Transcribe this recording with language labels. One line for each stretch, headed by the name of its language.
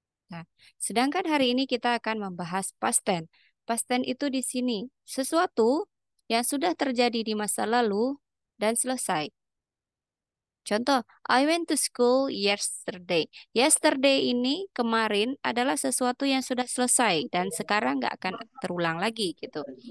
Indonesian: Nah, sedangkan hari ini kita akan membahas past tense. Past tense itu di sini sesuatu yang sudah terjadi di masa lalu dan selesai.
English: Contoh, I went to school yesterday.
Indonesian: Yesterday ini kemarin adalah sesuatu yang sudah selesai dan sekarang nggak akan terulang lagi gitu.